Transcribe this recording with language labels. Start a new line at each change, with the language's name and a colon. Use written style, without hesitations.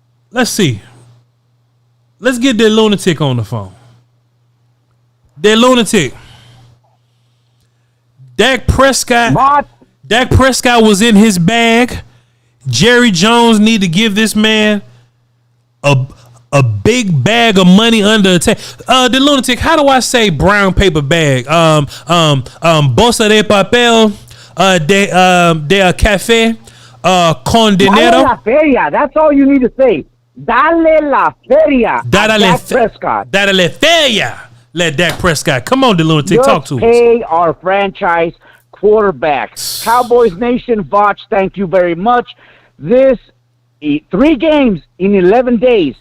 English: Let's see. Let's get that lunatic on the phone. That lunatic. Dak Prescott was in his bag. Jerry Jones need to give this man a big bag of money under attack. The lunatic, how do I say brown paper bag?
Spanish: Bolsa de papel de café con dinero. Dale la feria.
English: That's all you need to say.
Spanish: Dale la feria. Dak Prescott. Dale la feria.
English: Let Dak Prescott. Come on, the lunatic. Talk to us. Pay our franchise quarterback. Cowboys Nation, Voch, thank you very much. This 3 games in 11 days.